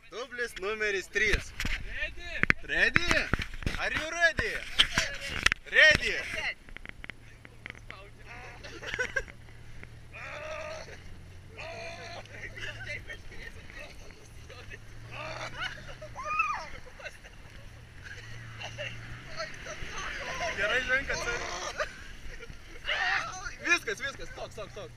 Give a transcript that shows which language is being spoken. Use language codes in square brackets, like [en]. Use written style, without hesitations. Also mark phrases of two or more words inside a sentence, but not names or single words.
[lt] dublis numeris 3. [en] Ready? Are you ready? Ready? [lt] Gerai, Ženka, Viskas, stok.